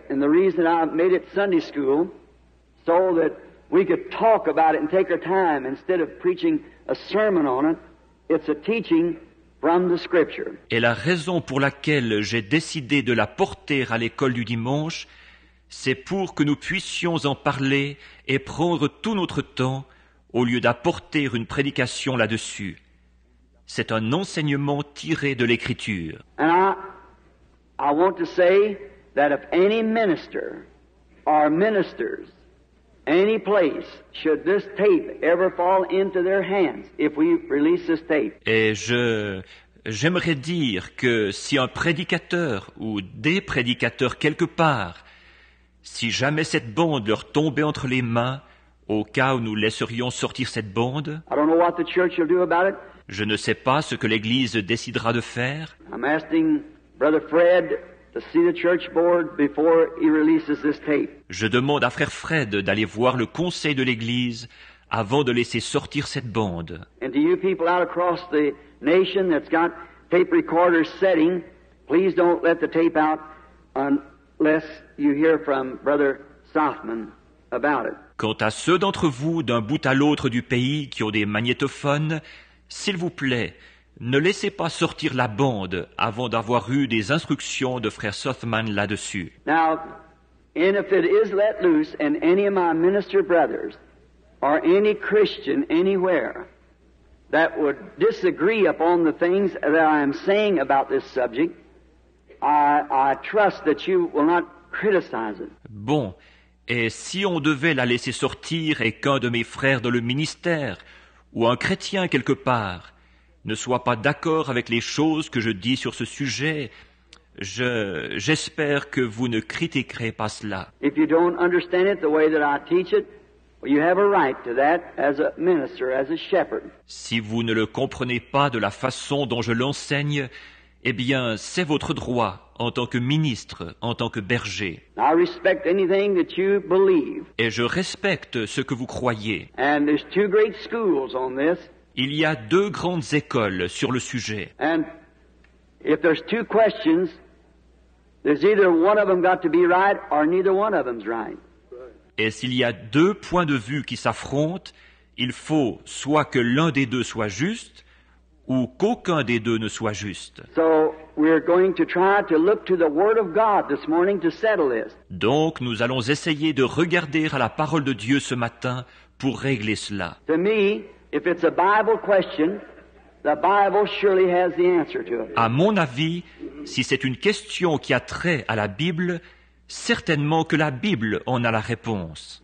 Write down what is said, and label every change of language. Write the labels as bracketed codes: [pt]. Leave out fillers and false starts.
[en] And the reason I made it Sunday school, so that we could talk about it and take our time instead of preaching a sermon on it. It's a teaching from the Scripture. [fr] Et la raison pour laquelle j'ai décidé de la porter à l'école du dimanche, c'est pour que nous puissions en parler et prendre tout notre temps au lieu d'apporter une prédication là-dessus. C'est un enseignement tiré de l'Écriture. [en] And I want to say that if any minister or ministers, any place, should this tape ever fall into their hands, if we release this tape, [fr] Et j'aimerais dire que si un prédicateur ou des prédicateurs quelque part, si jamais cette bande leur tombait entre les mains, au cas où nous laisserions sortir cette bande, [en] I don't know what the church will do about it. [fr] je ne sais pas ce que l'Église décidera de faire. [en] I'm asking Brother Fred to see the church board before he releases this tape. [fr] Je demande à frère Fred d'aller voir le conseil de l'Église avant de laisser sortir cette bande. [en] And to you people out across the nation that's got tape recorders setting, please don't let the tape out unless you hear from Brother Sothman about it. [fr] Quant à ceux d'entre vous d'un bout à l'autre du pays qui ont des magnétophones, s'il vous plaît, ne laissez pas sortir la bande avant d'avoir eu des instructions de frère Sothman là-dessus. [en] Now, and if it is let loose and any of my minister brothers or any Christian anywhere that would disagree upon the things that I am saying about this subject, I trust that you will not criticize it. [fr] Bon, et si on devait la laisser sortir et qu'un de mes frères dans le ministère ou un chrétien quelque part ne soit pas d'accord avec les choses que je dis sur ce sujet, j'espère que vous ne critiquerez pas cela. [en] If you don't understand it the way that I teach it, Well, you have a right to that as a minister, as a shepherd. [fr] Si vous ne le comprenez pas de la façon dont je l'enseigne, eh bien, c'est votre droit en tant que ministre, en tant que berger. [en] I respect anything that you believe. [fr] Et je respecte ce que vous croyez. [en] And there's two great schools on this. [fr] Il y a 2 grandes écoles sur le sujet. [en] And if there's two questions, there's either one of them got to be right or neither one of them's right. [fr] Et s'il y a 2 points de vue qui s'affrontent, il faut soit que l'un des 2 soit juste, ou qu'aucun des 2 ne soit juste. [en] So we're going to try to look to the Word of God this morning to settle this. [fr] Donc nous allons essayer de regarder à la parole de Dieu ce matin pour régler cela. [en] To me, if it's a Bible question, the Bible surely has the answer to it. [fr] À mon avis, si c'est une question qui a trait à la Bible, certainement que la Bible en a la réponse.